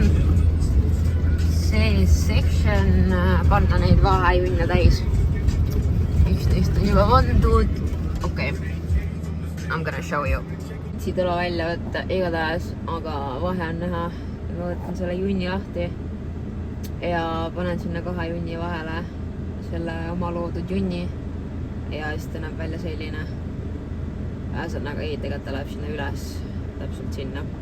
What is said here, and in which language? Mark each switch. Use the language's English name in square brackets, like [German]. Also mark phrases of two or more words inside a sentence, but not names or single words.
[Estonian] See section panna neid vahejunne täis. 11 on juba pandud. Okei. [English] I'm gonna show you. [Estonian] Siit ole välja võtta igatahes, aga vahe on näha. Ma võtan selle junni lahti ja panen sinna 2 junni vahele selle oma loodud junni ja siis ta näeb välja selline. Ühesõnaga ei, tegelikult ta läheb sinna üles, täpselt sinna.